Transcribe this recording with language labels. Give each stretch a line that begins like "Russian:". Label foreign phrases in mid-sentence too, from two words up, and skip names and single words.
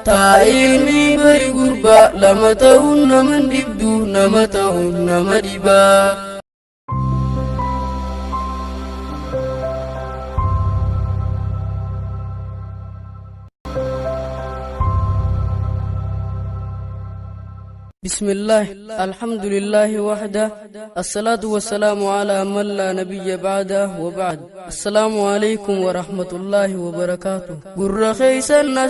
Oromo: taa ilmi bari gurbaa lama ta'uun nama dhibdu nama ta'uun nama dhibaa.
Arabic: بسم الله الحمد لله وحده الصلاة والسلام على من لا نبي بعده وبعد السلام عليكم ورحمة الله وبركاته قر خيسا الناس